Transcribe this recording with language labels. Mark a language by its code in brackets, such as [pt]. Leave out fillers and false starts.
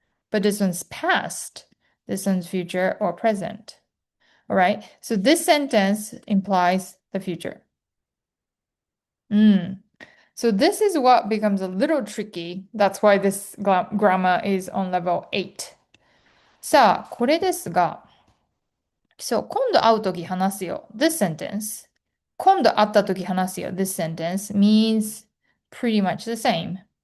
[en] But this one's past. This one's future or present. All right. So this sentence implies the future. So this is what becomes a little tricky. That's why this grammar is on level 8. [ja] さあ、これですが、そう、今度会うとき話すよ。 [en] This sentence. [ja] 今度会ったとき話すよ。 [en] This sentence means pretty much the same.